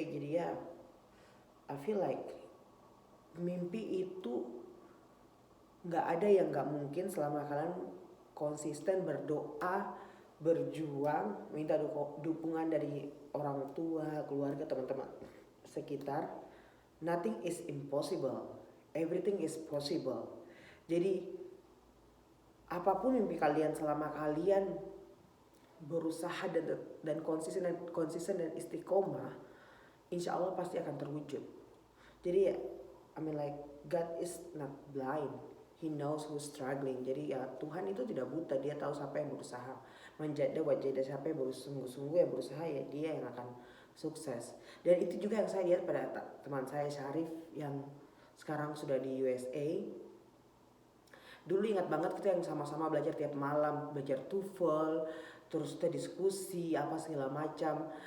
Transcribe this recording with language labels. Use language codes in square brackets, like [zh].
[id] Jadi ya, [en] I feel like [id] mimpi itu gak ada yang gak mungkin selama kalian konsisten berdoa, berjuang, minta dukungan dari orang tua, keluarga, teman-teman sekitar. [en] Nothing is impossible, everything is possible. [id] Jadi apapun mimpi kalian, selama kalian berusaha dan konsisten dan istiqomah, insya Allah pasti akan terwujud. Jadi ya, [en] I mean like God is not blind. He knows who's struggling. [id] Jadi ya Tuhan itu tidak buta. Dia tahu siapa yang berusaha menjaga wajah, siapa yang sungguh-sungguh yang berusaha, ya dia yang akan sukses. Dan itu juga yang saya lihat pada teman saya Syarif yang sekarang sudah di USA. Dulu ingat banget kita yang sama-sama belajar tiap malam, belajar TOEFL, terus kita diskusi apa segala macam.